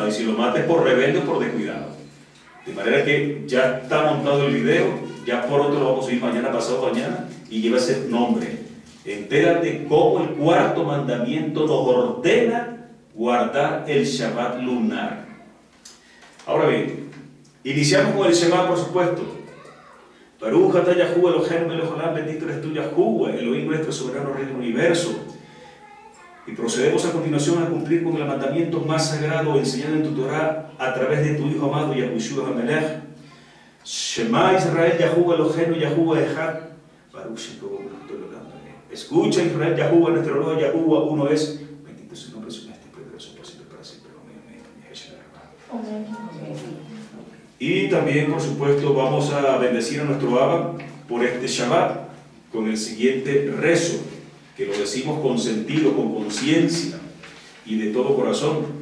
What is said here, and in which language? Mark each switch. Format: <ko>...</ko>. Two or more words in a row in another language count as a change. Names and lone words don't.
<es>Y si lo mata es por rebelde o por descuidado. De manera que ya está montado el video, ya por otro lo vamos a subir mañana, pasado mañana, y lleva ese nombre. Entérate cómo el cuarto mandamiento nos ordena guardar el Shabbat lunar. Ahora bien, iniciamos con el Shema, por supuesto.</es> <he>ברוך אתה יהוה אלוהינו מלך העולם,</he> <es>bendito eres tú, Yahuwah, Elohim nuestro, soberano Rey del universo. Y procedemos a continuación a cumplir con el mandamiento más sagrado enseñado en tu Torah a través de tu Hijo amado Yahushua HaMelech.</es> <he>שמע ישראל יהוה אלוהינו יהוה אחד. ברוך שם כבוד.</he> <es>Escucha Israel Yahuwah, nuestro Lord Yahuwah, uno es. Bendito es su nombre, su majestad y poderoso por siempre, para siempre. Amén. Y también, por supuesto, vamos a bendecir a nuestro Abba por este Shabbat con el siguiente rezo, que lo decimos con sentido, con conciencia y de todo corazón.</es>